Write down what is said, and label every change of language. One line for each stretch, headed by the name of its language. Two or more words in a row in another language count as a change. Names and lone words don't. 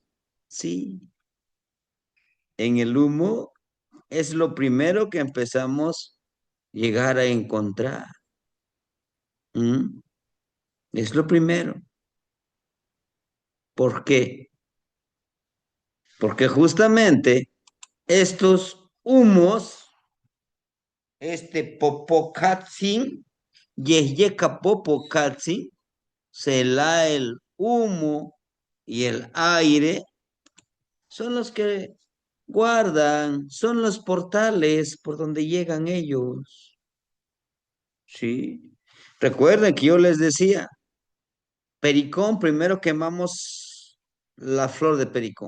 Spanish: Sí, en el humo es lo primero que empezamos a llegar a encontrar. ¿Mm? Es lo primero. ¿Por qué? Porque justamente estos humos, este popocatsin,
Nahuatl languages: yeyeka popocatsin,
Spanish: se la el humo y el aire, son los que guardan, son los portales por donde llegan ellos. ¿Sí? Recuerden que yo les decía, pericón, primero quemamos la flor de pericón.